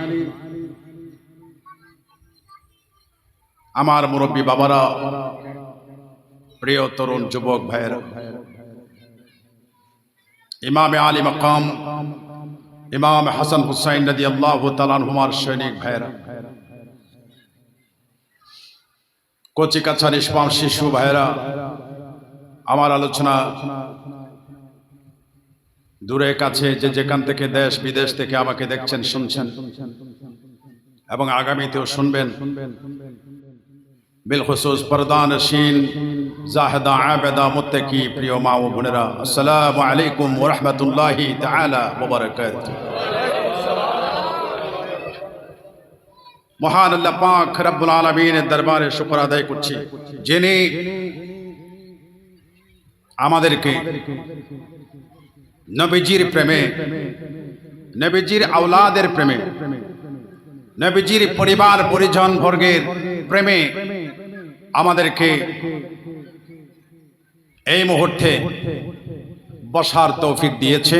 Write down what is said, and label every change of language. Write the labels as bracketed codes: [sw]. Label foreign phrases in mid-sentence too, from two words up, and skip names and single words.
[bn] আমার মুরব্বী বাবারা, প্রিয় তরুণ যুবক ভাইয়েরা, [ur] امامِ عالی مقام [bn] ইমাম হাসান হুসাইন [ar] رضي الله تعالى عنهما [bn] সৈনিক ভাইয়েরা, কচি কাছা নিষ্পাপ শিশু ভাইয়েরা, আমার আলোচনা দূরে কাছে যে যেখান থেকে দেশ বিদেশ থেকে আমাকে দেখছেন, শুনছেন এবং আগামীতেও শুনবেন, বিলখুসুস পর্দানশীন জাহিদা আবিদা মুত্তাকী প্রিয় মা ও বোনেরা [ar] السلام عليكم و رحمة الله تعالى و بركاته. [bn] মহান আল্লাহ পাক [ar] رب العالمين [bn] দরবারে শুকর আদায় করছি, যিনি আমাদেরকে নবীজির প্রেমে, নবীজির আওলাদের প্রেমে, নবীজির পরিবার পরিজন বর্গের প্রেমে আমাদেরকে এই মুহূর্তে বসার তৌফিক দিয়েছেন।